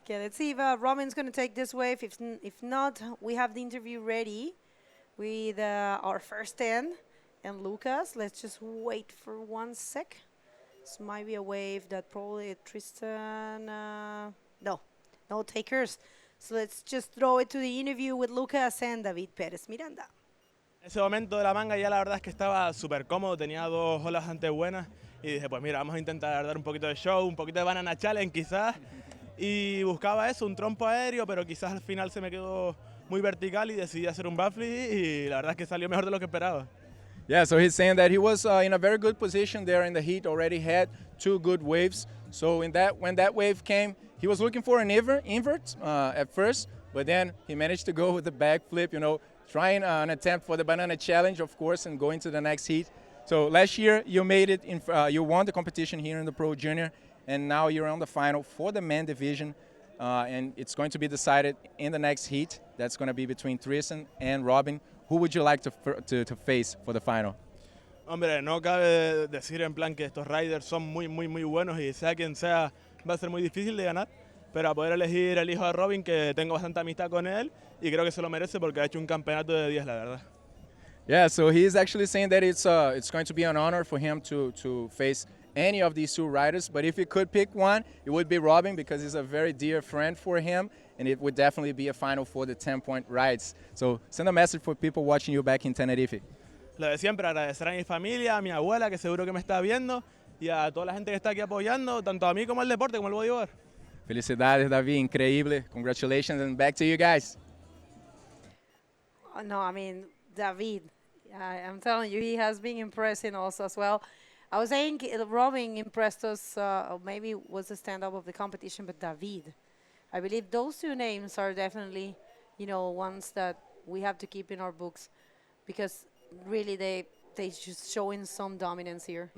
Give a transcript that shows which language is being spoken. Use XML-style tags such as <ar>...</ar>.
<en>Okay, let's see if Robin's going to take this wave. If not, we have the interview ready with our first 10 and Lucas. Let's just wait for 1 sec. This might be a wave that probably Tristan, no takers. So let's just throw it to the interview with Lucas and David Pérez Miranda.</en> <es>En ese momento de la manga ya la verdad es que estaba súper cómodo, tenía 2 olas bastante buenas y dije, pues mira, vamos a intentar dar un poquito de show, un poquito de banana challenge quizás, y buscaba eso, un trompo aéreo, pero quizás al final se me quedó muy vertical y decidí hacer un backflip y la verdad es que salió mejor de lo que esperaba.</es> <en>Yeah, so he's saying that he was in a very good position there in the heat, already had 2 good waves. So when that wave came, he was looking for an invert at first, but then he managed to go with the backflip, trying an attempt for the banana challenge, of course, and going to the next heat. So last year you made it. You won the competition here in the Pro Junior, and now you're on the final for the men division, and it's going to be decided in the next heat. That's going to be between Tristan and Robin. Who would you like to face for the final?</en> <es>Hombre, no cabe decir en plan que estos riders son muy, muy, muy buenos y sea quien sea va a ser muy difícil de ganar, pero a poder elegir el hijo de Robin, que tengo bastante amistad con él y creo que se lo merece porque ha hecho un campeonato de 10, la verdad.</es> <en>Yeah, so he's actually saying that it's going to be an honor for him to face any of these two riders, but if he could pick one, it would be Robin because he's a very dear friend for him, and it would definitely be a final for the 10-point rides. So send a message for people watching you back in Tenerife.</en> <es>Lo de siempre, agradecer a mi familia, a mi abuela, que seguro que me está viendo, y a toda la gente que está aquí apoyando, tanto a mí como al deporte, como al bodyboard. Felicidades, David, increíble.</es> <en>Congratulations, and back to you guys. No, I mean, David, I'm telling you, he has been impressing us as well. I was saying Robin impressed us, maybe was the stand-up of the competition, but David, I believe those two names are definitely, ones that we have to keep in our books because really they just showing some dominance here.</en>